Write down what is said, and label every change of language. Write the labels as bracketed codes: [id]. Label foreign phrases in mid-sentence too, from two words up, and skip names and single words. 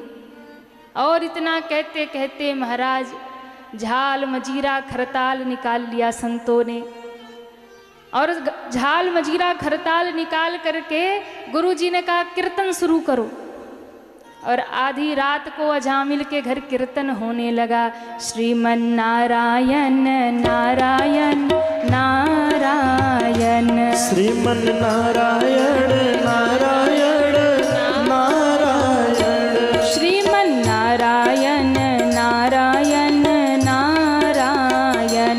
[hi] और इतना कहते कहते महाराज झाल मजीरा खरताल निकाल लिया संतों ने, और झाल मजीरा खरताल निकाल करके गुरुजी ने कहा कीर्तन शुरू करो, और आधी रात को अजामिल के घर कीर्तन होने लगा। श्रीमन नारायण नारायण नारायण, श्रीमन नारायण नारायण नारायण, श्रीमन नारायण नारायण नारायण,